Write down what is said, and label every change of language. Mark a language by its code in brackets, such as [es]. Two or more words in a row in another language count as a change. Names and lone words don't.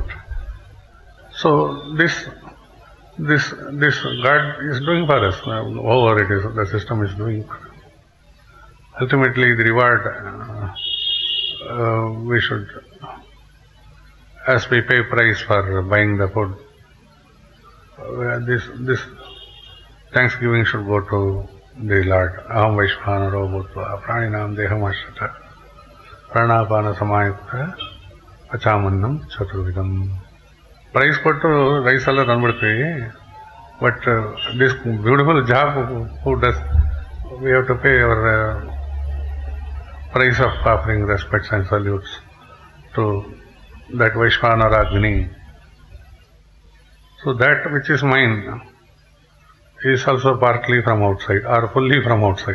[en] So this God is doing for us, whatever it is, the system is doing. Ultimately the reward we should, as we pay price for buying the food, this thanksgiving should go to the Lord. [sa] अहं वैश्वानरो भूत्वा प्राणिनां देहम् आश्रित प्राणापान समायुक्त पचामन्नं चतुर्विधम्. [en] Price [kn] ಕೊಟ್ಟು ರೈಸ್ ಎಲ್ಲ ತಂದ್ಬಿಡ್ತೀವಿ, [en] but this beautiful job who does, we have to pay our price of offering respects and salutes to that vaishvAnarAgni. So that which is mine is also partly from outside or fully from outside.